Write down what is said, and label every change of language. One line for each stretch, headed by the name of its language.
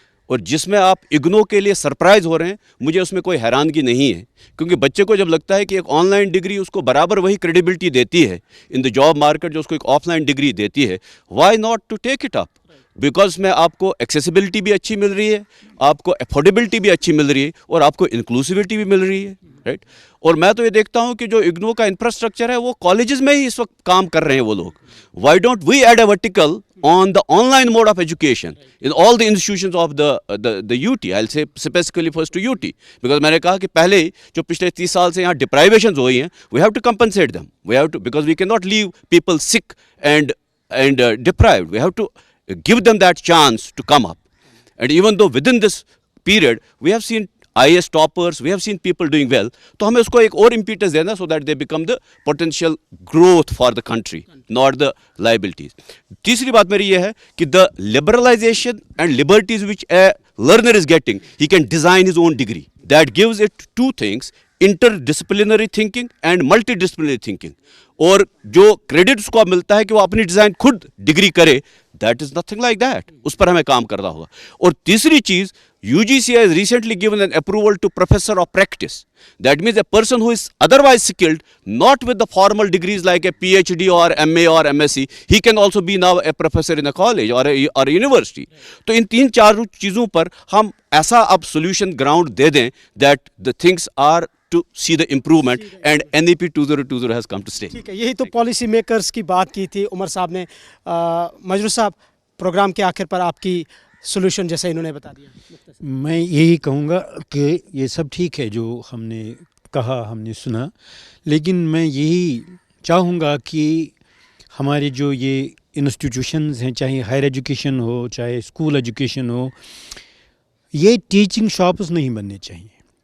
Urdu: اور جس میں آپ اگنو کے لیے سرپرائز ہو رہے ہیں, مجھے اس میں کوئی حیرانگی نہیں ہے, کیونکہ بچے کو جب لگتا ہے کہ ایک آن لائن ڈگری اس کو برابر وہی کریڈیبلٹی دیتی ہے
English: in the job market
Urdu: جو اس کو ایک آف لائن ڈگری دیتی ہے,
English: why not to take it up,
Urdu: because میں آپ کو ایکسیسیبلٹی بھی اچھی مل رہی ہے, آپ کو افورڈیبلٹی بھی اچھی مل رہی ہے, اور آپ کو انکلوسیوٹی بھی مل رہی ہے, رائٹ. اور میں تو یہ دیکھتا ہوں کہ جو اگنو کا انفراسٹرکچر ہے وہ کالجز میں ہی اس وقت کام کر رہے ہیں وہ لوگ.
English: Why don't we add a vertical on the online mode of education in all the institutions of the UT. I'll say specifically first to UT, because
Urdu: میں نے کہا کہ پہلے جو پچھلے 30 سال سے یہاں deprivations ہوئی ہیں,
English: we have to compensate them. We have to, because we cannot leave people sick and deprived. We have to give them that chance to come up. And even though within this period we have seen IAS toppers, we have seen people doing well,
Urdu: تو ہمیں اس کو ایک اور impetus دینا
English: so that they become the potential growth for the country, not the liabilities.
Urdu: تیسری بات میری یہ ہے کہ
English: the liberalization and liberties which a learner is getting, he can design his own degree. That gives it two things: interdisciplinary thinking and multidisciplinary thinking.
Urdu: اور جو credit اس کو اب ملتا ہے کہ وہ اپنی ڈیزائن خود ڈگری کرے,
English: That is nothing like that.
Urdu: اس پر ہمیں کام کرنا ہوگا. اور تیسری چیز,
English: UGC has recently given an approval to professor of practice. That means a person who is otherwise skilled, not with the formal degrees like a PhD or MA or MSc, he can also be now a professor in a college or a university.
Urdu: تو ان 3-4 چیزوں پر ہم ایسا اب solution ground دے دیں
English: that the things are to see the improvement, and NEP 2020 has come to stay.
Urdu: ٹھیک ہے, یہی تو پالیسی میکرز کی بات کی تھی عمر صاحب نے. مجروح صاحب, پروگرام کے آخر پر آپ کی سولوشن جیسے انہوں نے بتا دیا. میں یہی کہوں گا کہ یہ سب ٹھیک ہے جو ہم نے کہا, ہم نے سنا, لیکن میں یہی چاہوں گا کہ ہمارے جو یہ انسٹیٹیوشنز ہیں, چاہے ہائر ایجوکیشن ہو چاہے اسکول ایجوکیشن ہو, یہ ٹیچنگ شاپس نہیں بننے چاہیے.